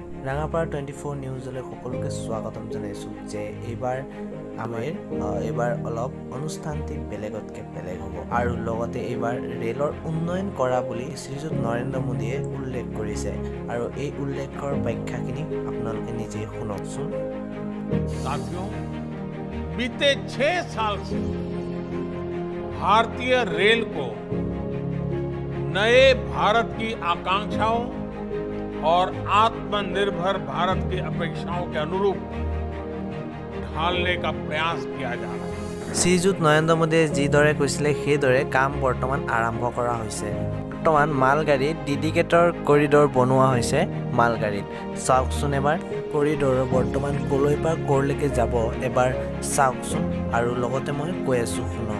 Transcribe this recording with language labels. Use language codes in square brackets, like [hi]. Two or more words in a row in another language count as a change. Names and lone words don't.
[as] ৰাঙাপাৰা 24 নিউজলৈ সকলোকে স্বাগতম জনাইছোঁ যে এইবাৰ অলপ অনুষ্ঠানটি বেলেগতকৈ বেলেগ হ'ব আৰু লগতে এইবাৰ ৰেলৰ উন্নয়ন কৰা বুলি শ্ৰীযুত নৰেন্দ্ৰ মোদীয়ে উল্লেখ কৰিছে আৰু এই উল্লেখৰ ব্যাখ্যাখিনি আপোনালোকে নিজে শুনকচোন। [hi] साथियों, बीते 6 साल से भारतीय रेल को नए भारत की आकांक्षाओं और आत्मनिर्भर भारत की अपेक्षाओं के अनुरूप ढालने का प्रयास किया जा रहा है। [as] শ্ৰীযুত নৰেন্দ্ৰ মোদীয়ে যিদৰে কৈছিলে সেইদৰে কাম বৰ্তমান আৰম্ভ কৰা হৈছে। বৰ্তমান মালগাড়ীত [en] dedicated corridor [as] বনোৱা হৈছে মালগাড়ীত। চাওকচোন এবাৰ কৰিডৰ বৰ্তমান কলৈ পৰা কৰলৈকে যাব এবাৰ চাওকচোন আৰু লগতে মই কৈ আছোঁ শুনক।